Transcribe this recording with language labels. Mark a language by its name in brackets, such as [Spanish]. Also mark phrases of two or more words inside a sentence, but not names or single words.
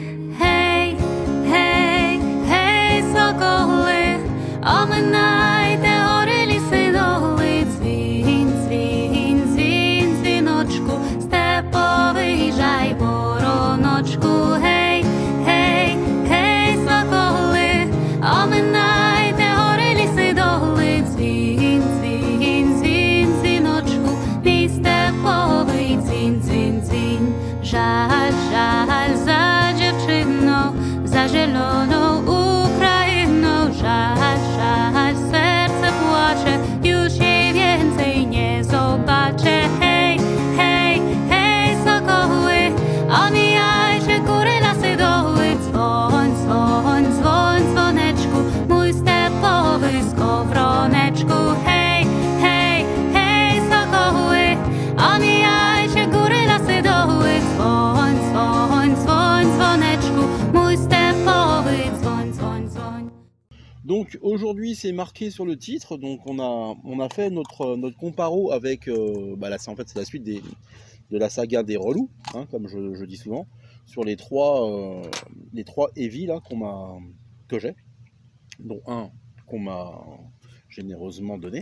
[Ukrainian] Гей, гей, гей, соколи, оминайте гори, ліси, доли, дзвінь, дзвінь, дзвінь, дзвіночку, повиїжджай, вороночку, гей, гей, гей, соколи, оминайте гори, ліси, доли, дзвінь, дзвінь, дзвінь, дзвіночку, мій степовий дзвінь, дзвінь, дзвінь. Жаль, жаль за дівчину, за зелену Україну, жаль, жаль, серце плаче, [Polish] już jej więcej nie zobaczę. Omijajcie góry, lasy, doły, dzwoń, dzwoń, dzwoń, dzwoneczku, mój stepowy skowroneczku. Hej, hej, hej, sokoły, omijajcie góry, lasy, doły, dzwoń, dzwoń, dzwoń, dzwoneczku, mój stepowy dzwoń, dzwoń, dzwoń. [French] Donc aujourd'hui c'est marqué sur le titre, donc on a fait notre comparo avec, en fait c'est la suite de la saga des relous, hein, comme je dis souvent, sur les trois heavy là que j'ai, dont un qu'on m'a généreusement donné.